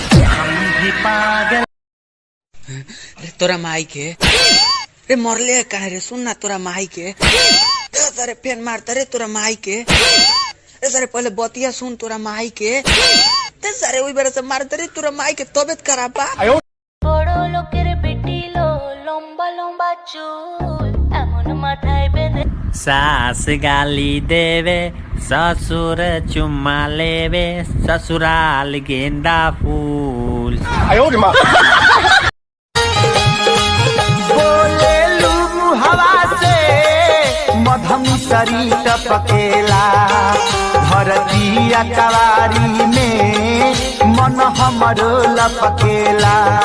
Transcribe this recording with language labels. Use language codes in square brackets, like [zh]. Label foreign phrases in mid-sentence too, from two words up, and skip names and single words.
[bho] तोरा माई के रे मरले कहे रे, सुन ना तोरा माई के सारे फेन मारता रे तोरा माई के। सारे पहले बतिया सुन तोरा माई के, सारे वही बेरा से मारता रे तोरा माई के तबियत खराब बा। [bn] বড় লোকের বেটি লো লম্বা লম্বা চুল এমন মাথায় বেঁধে [bho] सास गाली देवे ससुर चुम्मा लेवे ससुराल गेंदा फूल। बोले लू हवा से मधम सरी टपकेला, धरतिया कवारी में मन हमरो लपकेला।